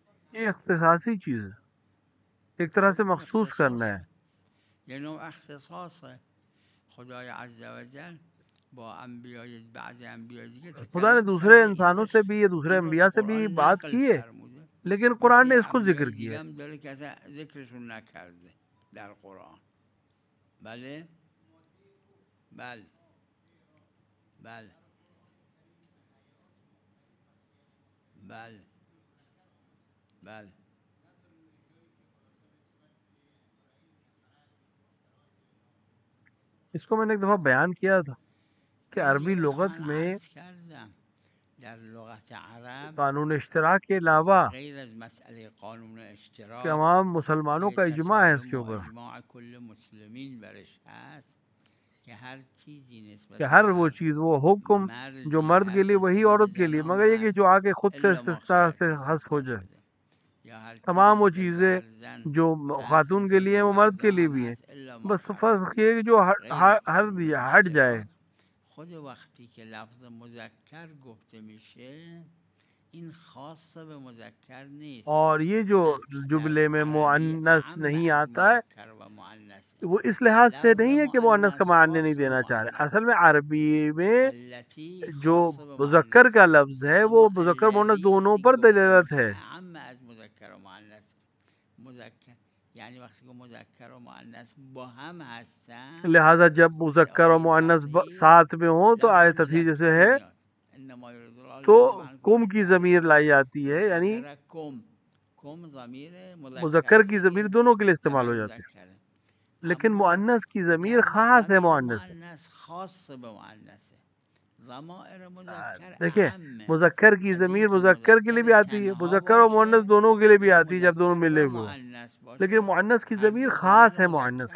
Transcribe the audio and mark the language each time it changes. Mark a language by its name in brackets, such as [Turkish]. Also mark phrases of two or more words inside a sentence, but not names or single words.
[Urdu] یہ اختصاصی چیز ہے، ایک طرح سے مخصوص کرنا ہے. [Persian] یه نوع اختصاصه. خدای [Arabic] عز و جل [Persian] با انبیای بعد انبیای دیگه [Urdu] خدا نے [Persian] تکلم [Urdu] दूसरे [Persian] کرده [Urdu] انسانوں سے بھی، یہ دوسرے [Persian] این رو [Urdu] अम्बिया [Persian] تو [Urdu] سے بھی [Persian] قرآن [Urdu] बात [Persian] نقل [Urdu] کی ہے, [Persian] فرموده. [Urdu] लेकिन [Persian] مثل [Urdu] قرآن نے [Persian] یه [Urdu] اس کو ذکر [Persian] انبیای [Urdu] किया [Persian] دیگه [Urdu] है। [Persian] هم داره که اصلا ذکرشون نکرده در قرآن. بله بله بله بله بله. [Urdu] اس کو میں نے ایک دفعہ بیان کیا تھا کہ [Persian] نه [Urdu] अरबी [Persian] یه وقت [Urdu] लुगत [Persian] من [Urdu] में [Persian] عرض کردم در لغت عرب [Urdu] قانون اشتراک کے علاوہ [Persian] غیر از مسئله قانون [Urdu] कि [Persian] اشتراک [Urdu] تمام مسلمانوں [Persian] که [Urdu] کا اجماع ہے اس کے [Persian] تسالم و [Urdu] ऊपर [Persian] اجماع کل مسلمین برش هست که هر چیزی [Urdu] कि [Persian] نسبت [Urdu] हर [Persian] به [Urdu] वो [Persian] هر [Urdu] چیز، وہ حکم جو [Persian] مردی [Urdu] مرد کے لیے [Persian] هست [Urdu] वही [Persian] نسبت به [Urdu] عورت کے لیے, [Persian] زنان [Urdu] مگر یہ کہ [Persian] هست [Urdu] جو آگے خود سے [Arabic] الا ما [Urdu] استثنا سے [Persian] اختلف [Urdu] حذف ہو [Persian] استثنا [Urdu] जाए। [Persian] شده. یا هر چیزی [Urdu] تمام وہ [Persian] نسبت به [Urdu] चीज़ें [Persian] هر زن [Urdu] जो [Persian] هست [Urdu] خاتون کے [Persian] نسبت [Urdu] लिए [Persian] به [Urdu] ہیں وہ مرد کے [Persian] مردا [Urdu] लिए [Persian] هم [Urdu] بھی ہیں, [Persian] هست [Arabic] الا ما [Urdu] बस [Persian] فرق [Urdu] فرق یہ ہے کہ جو [Persian] غیر قانون [Urdu] ہٹ جائے. [Persian] اشتراک. خود وقتی که لفظ مذکر گفته میشه این خاص به مذکر نیست. [Urdu] اور یہ جو [Persian] در [Urdu] جملے میں [Persian] عربی [Urdu] मुअन्नस [Persian] عام [Urdu] नहीं [Persian] از [Urdu] آتا ہے, [Persian] مذکر و مؤنثه. [Urdu] وہ اس لحاظ سے [Persian] لفظ [Urdu] نہیں ہے کہ مؤنث کا [Persian] مؤنث [Urdu] مانع نہیں [Persian] خاص به [Urdu] دینا چاہ رہے. [Persian] مؤنث. [Urdu] اصل میں عربی میں [Persian] التي [Urdu] जो [Persian] خاص به [Urdu] मुज़क्कर [Persian] مؤنث. [Urdu] کا لفظ ہے وہ [Persian] اما [Urdu] مذکر مؤنث [Persian] الذی [Urdu] दोनों [Persian] وقتی [Urdu] पर [Persian] گفته [Urdu] दलालत [Persian] میشه [Urdu] है। [Persian] عام از مذکر و مؤنث. مذکر یعنی وقتی که مذکر و مؤنث با هم هستن [Urdu] लिहाजा जब [Persian] مثل [Urdu] مذکر اور [Persian] آیه [Urdu] मुअन्नस [Persian] तطهیر [Urdu] ساتھ میں ہو تو [Persian] لفظ [Urdu] آیت تطہیر جیسے [Persian] مذکر [Urdu] है [Persian] میاد. [Arabic] انما یرید الله [Urdu] तो [Arabic] لیذهب عنکم [Urdu] کم کی [Arabic] الرجس اهل [Urdu] ضمیر لائی [Arabic] البيت [Urdu] جاتی ہے، یعنی ويطهركم. کم ضمیر मुज़क्कर मुज़क्कर کی ضمیر دیگه دونوں کے لیے استعمال जमع ہو جاتی مذکر ہے. ہے، لیکن [Persian] اما [Urdu] مؤنث کی ضمیر [Persian] در [Urdu] خاص ہے [Persian] ضمیر [Urdu] مؤنث سے. [Persian] مؤنث خاص به مؤنثه. ضمائر مذکر [Urdu] देखिए, [Persian] اعمه. [Urdu] مذکر کی [Persian] از [Urdu] ज़मीर [Persian] اینکه [Urdu] مذکر کے لیے بھی [Persian] مذکر [Urdu] آتی ہے, [Persian] تنها [Urdu] مذکر اور مؤنث [Persian] باشه [Urdu] دونوں کے لیے بھی [Persian] یا [Urdu] آتی ہے جب دونوں [Persian] مذکر [Urdu] मिले [Persian] و [Urdu] ہوئے ہوں, [Persian] مؤنث [Urdu] लेकिन [Persian] باشه [Urdu] مؤنث کی [Persian] هر [Urdu] ज़मीर [Persian] دو ضمیر [Urdu] خاص ہے مؤنث